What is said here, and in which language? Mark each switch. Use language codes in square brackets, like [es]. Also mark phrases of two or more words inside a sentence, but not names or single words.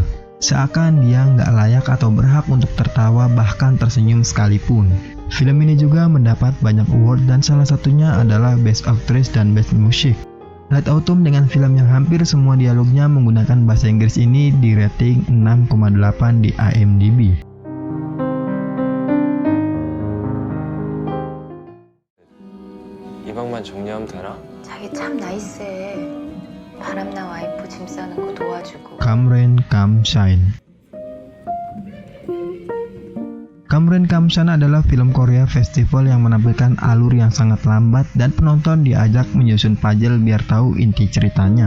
[id] Seakan dia nggak layak atau berhak untuk tertawa bahkan tersenyum sekalipun. Film ini juga mendapat banyak award dan salah satunya adalah [en] Best Actress [id] dan [en] Best Music. [id] Late Autumn dengan film yang hampir semua dialognya menggunakan bahasa Inggris ini di rating 6,8 di IMDb. [ko] 이방만 정리하면 되나? 자기 참 나이스해. 바람나 와이프 짐 싸는 거 도와주고. [id] Come Rain Come Shine. Come Rain Come Shine adalah film Korea festival yang menampilkan alur yang sangat lambat dan penonton diajak menyusun puzzle biar tahu inti ceritanya.